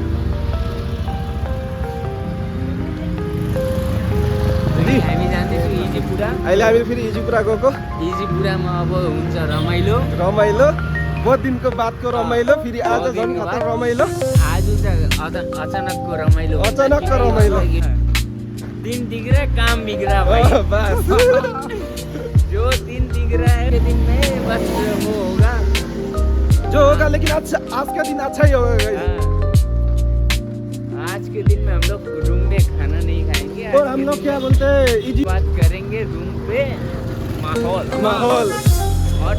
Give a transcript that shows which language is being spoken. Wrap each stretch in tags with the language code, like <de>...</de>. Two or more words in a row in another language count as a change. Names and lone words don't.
<ne>हामी जाँदैछौँ इजिपुरा। अहिले हामी फेरि इजिपुरा गएको। इजिपुरामा अब हुन्छ रमाइलो। बहुत दिनको बादको रमाइलो, फेरि आज झन् खतरा रमाइलो। आज चाहिँ अचानकको रमाइलो। दिन दिग्रा काम बिग्रा भाई।</ne> <hi>बस जो दिन दिग्रा है दिन में बस वो होगा जो होगा, लेकिन आज का दिन अच्छा ही होगा गाइस। आज के दिन में हम लोग रूम में खाना नहीं खाएंगे और हम लोग क्या बोलते हैं, बात करेंगे रूम पे माहौल और</hi>